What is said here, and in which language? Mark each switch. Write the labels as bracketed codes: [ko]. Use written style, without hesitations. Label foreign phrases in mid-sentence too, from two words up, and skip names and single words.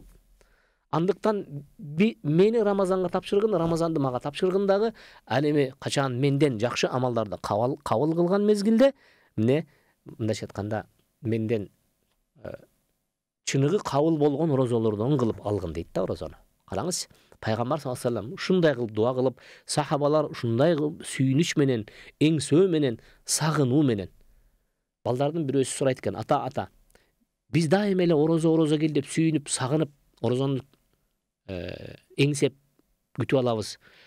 [ky] Андыктан мени Рамазанга тапшыргын, Рамазанды мага тапшыргындагы, ал эми качан менден жакшы амалдарды кабыл кылган мезгилде, мындайча айтканда, менден чыныгы кабыл болгон орозолордон кылып алгын дейт да орозону. Караңыз, пайгамбар [ar] صلى الله عليه وسلم [ky] ушундай кылып дуа кылып, сахабалар ушундай кылып сүйүнүч менен, эңсөө менен, сагынуу менен. Балдардын бирөөсү сурайт экен, ата, биз дайыма эле орозо кел деп сүйүнүп, сагынып, орозону эңсеп күтүп алабыз.